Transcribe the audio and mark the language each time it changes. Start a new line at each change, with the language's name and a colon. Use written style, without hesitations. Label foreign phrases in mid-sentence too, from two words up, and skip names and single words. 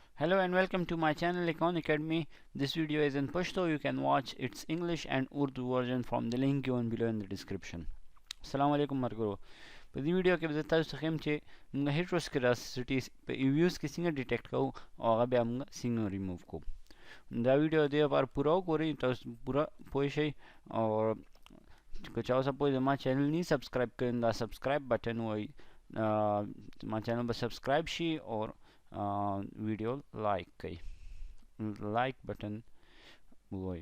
English: Hello and welcome to my channel Econ Academy. This video is in Pashto. You can watch its English and Urdu version from the link given below in the description.
Arabic: السلام عليكم margaro.
Pashto: په دې ویډیو کې به زه تاسو ته ښیم چې موږ heteroskedasticity په Eviews کې څنګه ډیټیکټ کوو او هغه بیا موږ څنګه ریموو کوو. دا ویډیو دې لپاره پوره وګورئ تاسو پوره پوه شئ او که چا اوسه پورې زما چینل نه سبسکرایب کړی دا
English: subscribe button
Pashto: وایي ما چینل به سبسکرایب شي او ویډیو لایک کړئ
English: like button
Pashto: وایي.